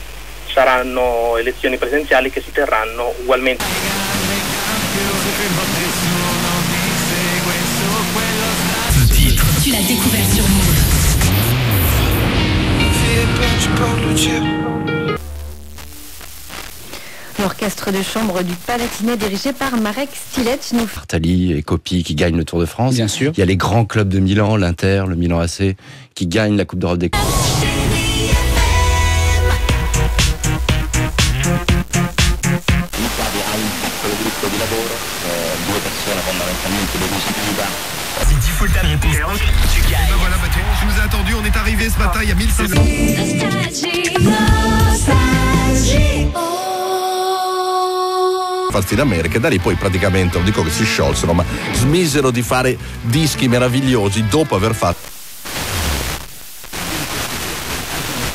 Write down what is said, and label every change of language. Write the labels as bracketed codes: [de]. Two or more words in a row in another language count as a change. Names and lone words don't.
[it] Saranno elezioni presenziali che si terranno ugualmente. [fr] Tu l'as découvert sur Move. L'orchestre de chambre du Palatinat dirigé par Marek Stilec nous... Bartali et Coppi qui gagnent le Tour de France. Bien sûr. Il y a les grands clubs de Milan, l'Inter, le Milan AC, qui gagnent la Coupe d'Europe des clubs. C'est 10 fois le temps de réponse. Tu gagnes. Voilà, je nous ai attendu, on est arrivé ce matin, il y a 1500. [it] Falsi d'America, e da lì poi praticamente, non dico che si sciolsero, ma smisero di fare dischi meravigliosi dopo aver fatto